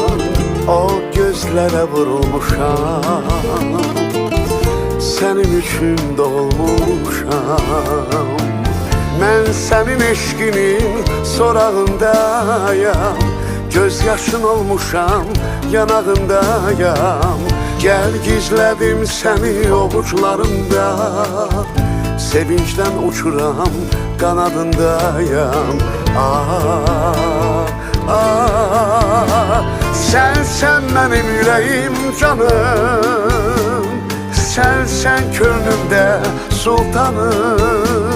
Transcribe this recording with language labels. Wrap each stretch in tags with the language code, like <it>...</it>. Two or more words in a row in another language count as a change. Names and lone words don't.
<az>O gözlərə vurulmuşam, sənin üçün doğulmuşam. Mən sənin eşkinin sorağındayam, göz yaşın olmuşam, yanağındayam.</az> <tr>Gel gizledim seni ovuçlarımda, sevinçten uçuram, kanadındayam. Ah, ah, sen benim yüreğim canım, sen könlümde sultanım.</tr>